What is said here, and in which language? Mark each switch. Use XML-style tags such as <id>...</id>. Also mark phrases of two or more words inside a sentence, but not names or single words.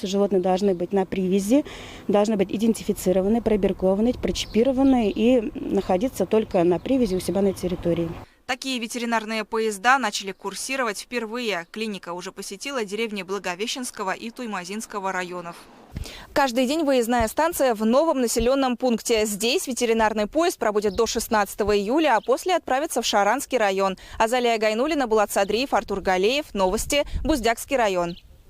<ru>Животные должны быть на привязи, должны быть идентифицированы, пробиркованы, прочипированы и находиться только на привязи у себя на территории. Такие ветеринарные поезда начали курсировать впервые. Клиника уже посетила деревни Благовещенского и Туймазинского районов. Каждый день выездная станция в новом населенном пункте. Здесь ветеринарный поезд пробудет до 16 июля, а после отправится в Шаранский район. Азалия Гайнуллина, Булат Садриев, Артур Галеев. Новости. Буздякский район.</ru>